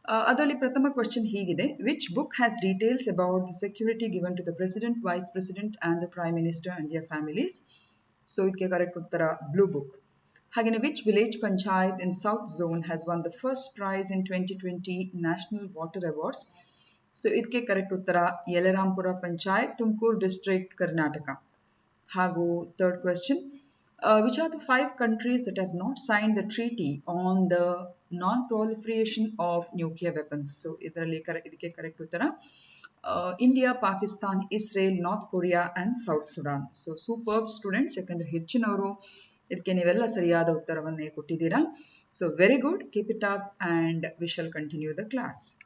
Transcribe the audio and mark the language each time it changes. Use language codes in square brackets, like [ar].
[kn] ಅದರಲ್ಲಿ ಪ್ರಥಮ ಕ್ವೆಶ್ಚನ್ ಹೀಗಿದೆ: [en] Which book has details about the security given to the president, vice president and the prime minister and their families? [kn] So ಇದಕ್ಕೆ correct ಉತ್ತರ blue book. ಹಾಗೆಯೇ [en] Which village panchayat in south zone has won the first prize in 2020 national water awards? [kn] So ಇದಕ್ಕೆ correct ಉತ್ತರ ಯಲರಾಂಪುರ panchayat, Tumakuru district, Karnataka. ಹಾಗೂ third question: [en] which are the 5 countries that have not signed the treaty on the non-proliferation of nuclear weapons? [kn] So ಇದಕ್ಕೆ correct ಉತ್ತರ India, Pakistan, Israel, north Korea and south Sudan. So super students, ಯಾಕಂದರೆ ಹೆಚ್ಚಿನವರು ಇದಕ್ಕೆ ನೀವೆಲ್ಲ ಸರಿಯಾದ ಉತ್ತರವನ್ನೇ ಕೊಟ್ಟಿದ್ದೀರಾ. [en] So very good, keep it up and we shall continue the class.